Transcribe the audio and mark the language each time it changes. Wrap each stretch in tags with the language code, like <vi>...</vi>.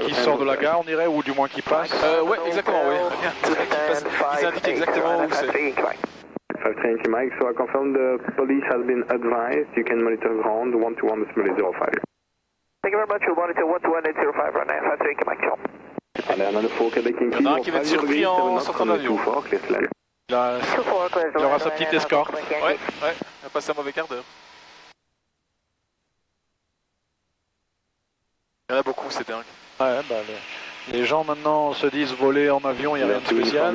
<fr>Qui sort de la gare, on dirait, ou du moins qui passe. Ouais, exactement, oui. Ils indiquent exactement où c'est.</fr> <en>53 Yankee Mike, so I confirm the police has been advised, you can monitor ground 121 05. Thank you very much. We'll monitor 121.05 right now. 53 Quebec, ciao.</en> <fr>Allez, on a le faux Québec Il y en a un qui va être surpris en sortant de l'avion. Il aura sa petite escorte. Ouais, il a passé un mauvais quart d'heure. Il y en a beaucoup, c'est dingue. Ouais, bah, les gens maintenant se disent voler en avion, il n'y a rien de spécial.</fr>